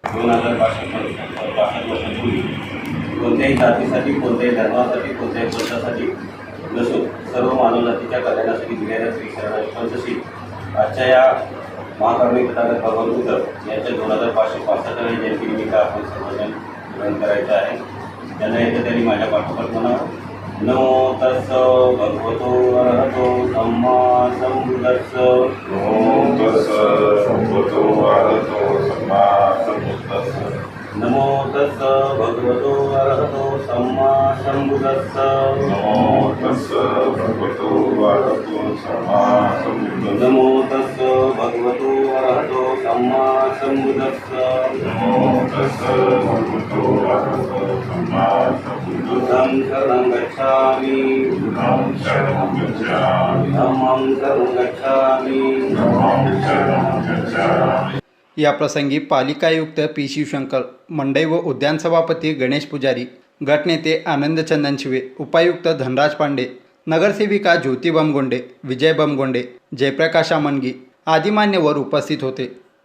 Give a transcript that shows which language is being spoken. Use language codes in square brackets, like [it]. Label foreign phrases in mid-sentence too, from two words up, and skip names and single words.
[mr] 2062 कोणत्याही जातीसाठी, कोणत्याही धर्मासाठी, कोणत्याही पंथासाठी नसून सर्व मानवजातीच्या कल्याणासाठी दिलेल्या श्री शरणाई पंचशील आजच्या या महाकारुणिक तथागत भगवान बुद्ध यांच्या 2565व्या जयंतीनिमित्त आपण सर्वजण ग्रहण करायचं आहे। त्यांना येतं त्यांनी माझ्या पाठोपाठ म्हणावं, [pi] नमो तस्स भगवतो अरहतो सम्मा संबुद्धस्स। नमो तस्स भगवतो अरहतो सम्मा संबुद्धस्स। नमो तस्स भगवतो अरहतो सम्मा संबुद्धस्स। नमो तस्स भगवतो अरहतो सम्मा संबुद्धस्स। नमो तस्स भगवतो अरहतो सम्मा संबुद्धस्स। नमो तस्स भगवतो अरहतो सम्मा संबुद्धस्स। बुद्धं शरणं गच्छामि, बुद्धं शरणं गच्छामि, धम्मं शरणं गच्छामि, धम्मं शरणं गच्छामि। [mr] या प्रसंगी पालिका आयुक्त पी शिवशंकर, मंडई व उद्यान सभापती गणेश पुजारी, गटनेते आनंद चंदन शिवे, उपायुक्त धनराज पांडे, नगरसेविका ज्योती बमगोंडे, विजय बमगोंडे, जयप्रकाश आमनगी आदी मान्यवर उपस्थित होते।